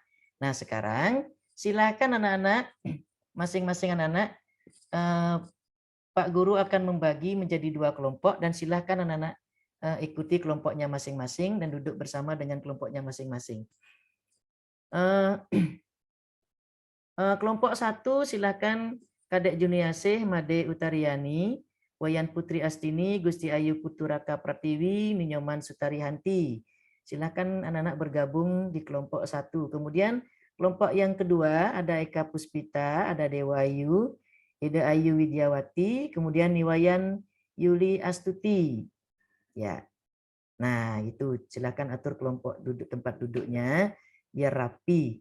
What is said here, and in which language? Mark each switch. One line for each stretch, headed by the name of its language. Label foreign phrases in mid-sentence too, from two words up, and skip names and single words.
Indonesian: Nah, sekarang silakan anak-anak, masing-masing anak-anak, Pak Guru akan membagi menjadi 2 kelompok dan silakan anak-anak ikuti kelompoknya masing-masing dan duduk bersama dengan kelompoknya masing-masing. Kelompok 1 silakan Kadek Juniasih Made Utariani, Wayan Putri Astini, Gusti Ayu Puturaka Pratiwi, Ninyoman Sutarihanti. Silakan anak-anak bergabung di kelompok 1. Kemudian kelompok yang kedua ada Eka Puspita, ada Dewa Ayu, Ida Ayu Widyawati, kemudian Niwayan Yuli Astuti. Ya. Nah, itu silakan atur kelompok tempat duduknya biar rapi.